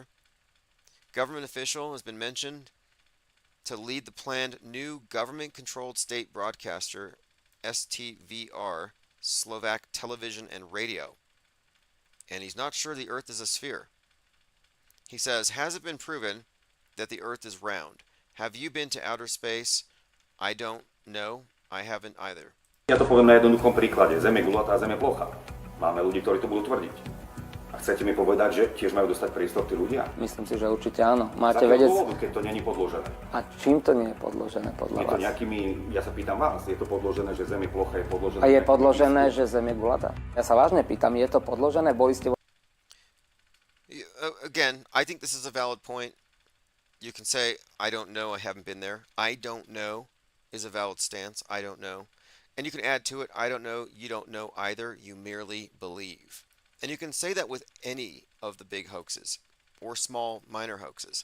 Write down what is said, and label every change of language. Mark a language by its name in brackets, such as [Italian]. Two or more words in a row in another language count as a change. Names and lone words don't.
[English] Government official has been mentioned to lead the planned new government-controlled state broadcaster, STVR, Slovak television and radio. And he's not sure the Earth is a sphere. He says, has it been proven that the Earth is round? Have you been to outer space? I don't know. I haven't either. [Slovak] Ja to poviem na jednoduchom príklade. Zem je gulatá, Zem je plochá. Máme ľudí, ktorí to budú tvrdiť. A chcete mi povedať, že tiež majú dostať priestor tí ľudia? Myslím si, že určite áno. Máte Z akého vedieť... dôvodu, keď to není podložené? A čím to nie je podložené podľa Je to vás? nejakými, ja sa pýtam vás, je to podložené, že Zem je plochá, je podložené... A je podložené, že Zem je gulatá? Ja sa vážne pýtam, je to podložené? Boli ste... [English] Again, I think this is a valid point. You can say, I don't know, I haven't been there. I don't know is a valid stance. I don't know. And you can add to it, I don't know, you don't know either. You merely believe. And you can say that with any of the big hoaxes or small minor hoaxes.